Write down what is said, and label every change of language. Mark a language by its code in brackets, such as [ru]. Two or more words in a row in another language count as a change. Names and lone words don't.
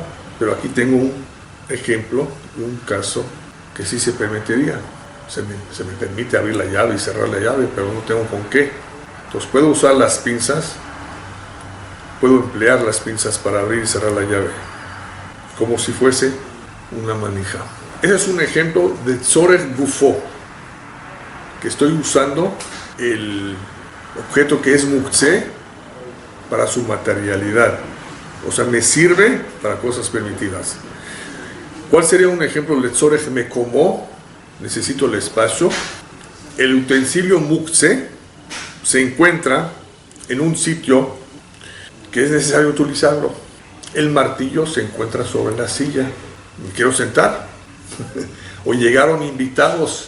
[es] Pero aquí tengo un ejemplo, un caso que sí se permitiría. Se me permite abrir la llave y cerrar la llave, pero no tengo con qué. Entonces puedo usar las pinzas, puedo emplear las pinzas para abrir y cerrar la llave, como si fuese una manija. Ese es un ejemplo de [he] צורך גופו, [es] que estoy usando el objeto que es muktzeh para su materialidad. O sea, me sirve para cosas permitidas. ¿Cuál sería un ejemplo de [he] צורך מקומו? [es] Necesito el espacio. El utensilio muktzeh se encuentra en un sitio que es necesario utilizarlo. El martillo se encuentra sobre la silla. Me quiero sentar. O llegaron invitados.